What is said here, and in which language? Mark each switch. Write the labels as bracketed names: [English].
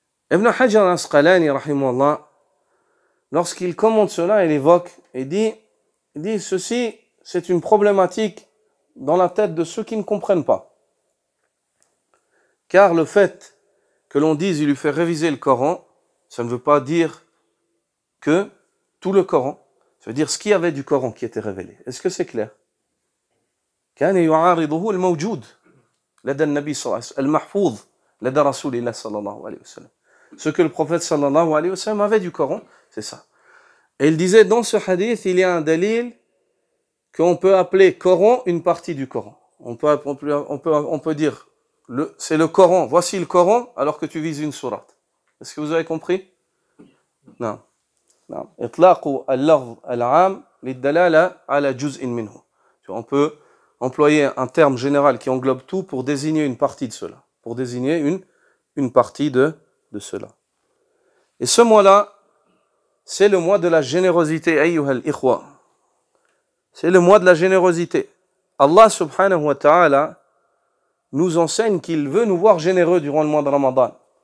[French] Ibn Hajar al-Asqalani, rahimahullah, lorsqu'il commente cela, il évoque et dit ceci, c'est une problématique dans la tête de ceux qui ne comprennent pas. Car le fait que l'on dise il lui fait réviser le Coran, ça ne veut pas dire que tout le Coran, ça veut dire ce qu'il y avait du Coran qui était révélé. Est-ce que c'est clair? [Arabic] كان يعارضه الموجود لدى النبي صلى الله عليه وسلم المحفوظ لدى رسول الله صلى الله عليه وسلم. [French] Ce que le prophète sallallahu alayhi wa sallam avait du Coran, c'est ça. Et il disait dans ce hadith, il y a un dalil qu'on peut appeler Coran une partie du Coran. On peut dire c'est le Coran, voici le Coran, alors que tu vises une sourate. Est-ce que vous avez compris? Non. Non. [Arabic] إطلاق اللفظ العام للدلالة على جزء منه. [French] On peut employer un terme général qui englobe tout pour désigner une partie de cela, pour désigner une partie de cela. Et ce mois-là, c'est le mois de la générosité, [Arabic] ayyuhal ikhwa. [French] C'est le mois de la générosité. Allah subhanahu wa ta'ala nous enseigne qu'il veut nous voir généreux durant le mois de Ramadan.